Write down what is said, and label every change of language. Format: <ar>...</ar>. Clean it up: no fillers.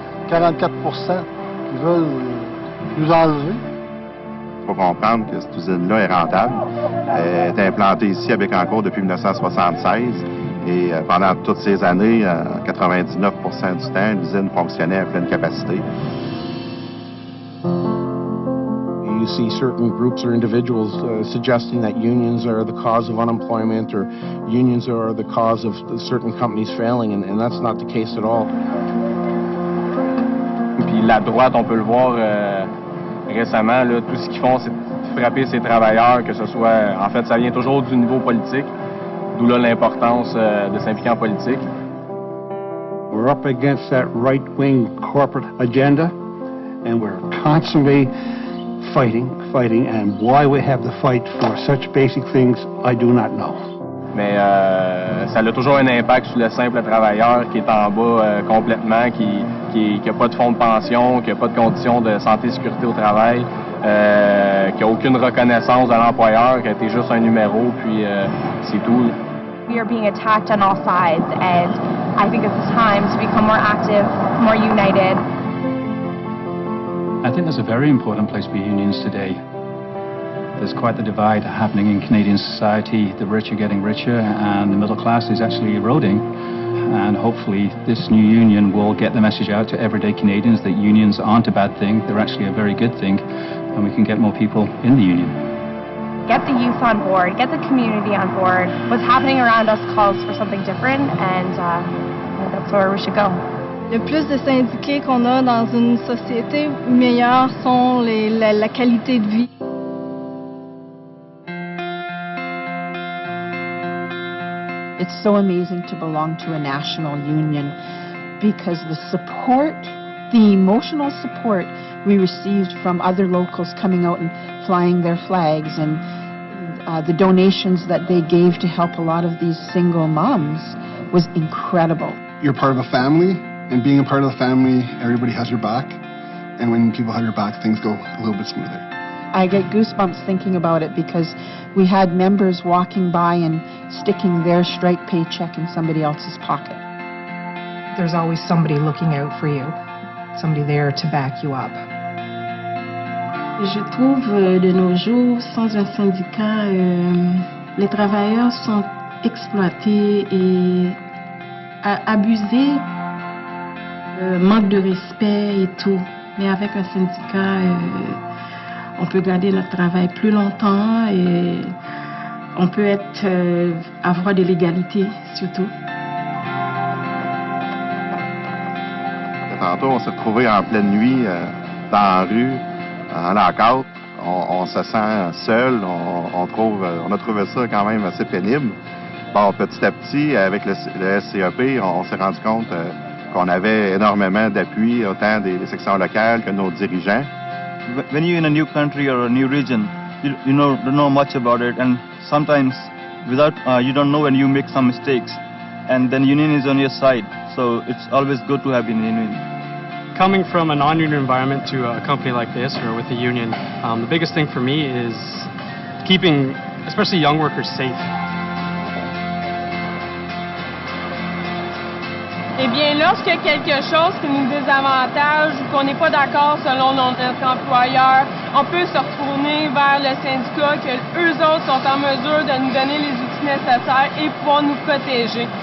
<fr>44% qui veulent nous enlever. Il faut comprendre que cette usine-là est rentable. Elle est implantée ici à Bécancour depuis 1976. Et pendant toutes ces années, 99% du temps, l'usine fonctionnait à pleine capacité.</fr> <en>You see certain groups or individuals suggesting that unions are the cause of unemployment or unions are the cause of certain companies failing, and that's not the case at all.</en> <fr>Puis la droite, on peut le voir récemment, là, tout ce qu'ils font, c'est de frapper ces travailleurs, que ce soit... En fait, ça vient toujours du niveau politique, d'où là l'importance de s'impliquer en politique.</fr> <en>We're up against that right-wing corporate agenda, and we're constantly fighting, and why we have the fight for such basic things, I do not know.</en> <fr>mais ça a toujours un impact sur le simple travailleur qui est en bas complètement, qui n'a pas de fonds de pension, qui n'a pas de conditions de santé et sécurité au travail, qui n'a aucune reconnaissance de l'employeur, qui a été juste un numéro, puis c'est tout.</fr> <en>We are being attacked on all sides, and I think it's time to become more active, more united. I think there's a very important place for unions today. There's quite the divide happening in Canadian society. The rich are getting richer and the middle class is actually eroding. And hopefully this new union will get the message out to everyday Canadians that unions aren't a bad thing, they're actually a very good thing, and we can get more people in the union. Get the youth on board, get the community on board. What's happening around us calls for something different, and that's where we should go.</en> <fr>Le plus de syndiqués qu'on a dans une société, meilleures sont la qualité de vie.</fr> <en>It's so amazing to belong to a national union because the support, the emotional support we received from other locals coming out and flying their flags, and the donations that they gave to help a lot of these single moms was incredible. You're part of a family, and being a part of the family, everybody has your back, and when people have your back, things go a little bit smoother. I get goosebumps thinking about it because we had members walking by and sticking their strike paycheck in somebody else's pocket. There's always somebody looking out for you, somebody there to back you up.</en> <fr>Je trouve de nos jours, sans un syndicat, les travailleurs sont exploités et abusés, manque de respect et tout. Mais avec un syndicat, on peut garder notre travail plus longtemps et on peut avoir de l'égalité surtout. Tantôt, on s'est retrouvés en pleine nuit dans la rue, en lockout. On se sent seul. On a trouvé ça quand même assez pénible. Bon, petit à petit, avec le SCEP, on s'est rendu compte qu'on avait énormément d'appui, autant des sections locales que nos dirigeants.</fr> <en>When you're in a new country or a new region, you don't know much about it, and sometimes you don't know when you make some mistakes, and then union is on your side, so it's always good to have a union. Coming from a non-union environment to a company like this or with a union, the biggest thing for me is keeping, especially young workers, safe.</en> <fr>Eh bien, lorsqu'il y a quelque chose qui nous désavantage ou qu'on n'est pas d'accord selon notre employeur, on peut se retourner vers le syndicat que eux autres sont en mesure de nous donner les outils nécessaires et pouvoir nous protéger.</fr>